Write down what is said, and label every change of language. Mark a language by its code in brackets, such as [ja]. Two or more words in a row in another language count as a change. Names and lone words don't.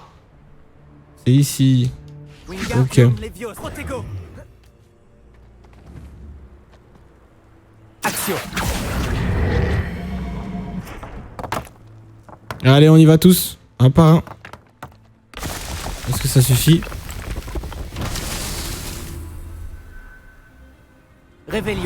[fr] C'est ici. Wingardium Leviosa. Protego. Action. Allez, on y va tous. Un par un. Est-ce que ça suffit? Revelio.